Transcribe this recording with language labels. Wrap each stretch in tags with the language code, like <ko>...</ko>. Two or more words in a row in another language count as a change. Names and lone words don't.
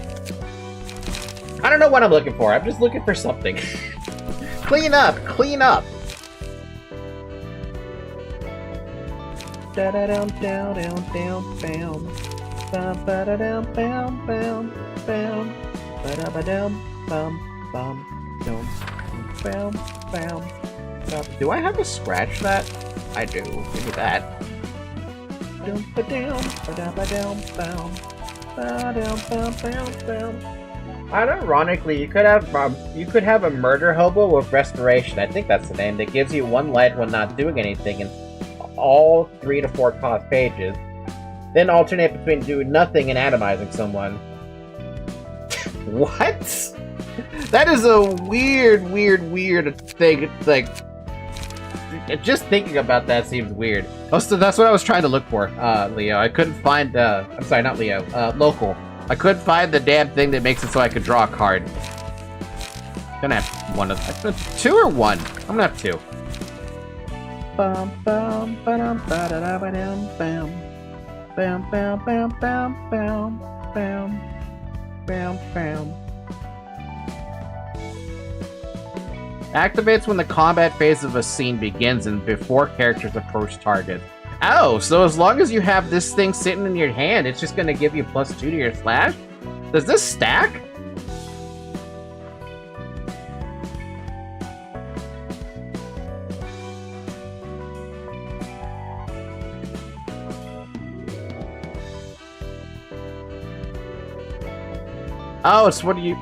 <en>I don't know what I'm looking for. I'm just looking for something. Clean up! Clean up! Da-da-dum, down, down, down, bam. Bum, ba-da-dum, bam, bam, bam. Ba-da-ba-dum, bum, bum, dum, bam, bam. Do I have to scratch that? I do. Give me that. Dum, ba-dum, ba-da-ba-dum, bam. Ba-dum, bam, bam, bam. And ironically, you could have a murder hobo with restoration. I think that's the name. That gives you one light when not doing anything in all 3 to 4 cost pages. Then alternate between doing nothing and atomizing someone. What? That is a weird thing. Like, just thinking about that seems weird. Oh, so that's what I was trying to look for, Leo. I couldn't find. I'm sorry, not Leo. Local. I couldn't find the damn thing that makes it so I could draw a card. Gonna have one of 2 or 1. I'm gonna have 2. Bum bum ba-dum ba-da-da-ba-dum bam. Bam bam bam bam bam bam bam bam. Activates when the combat phase of a scene begins and before characters approach target. Oh, so as long as you have this thing sitting in your hand, it's just gonna give you +2 to your slash? Does this stack? Oh, it's what do you...</en>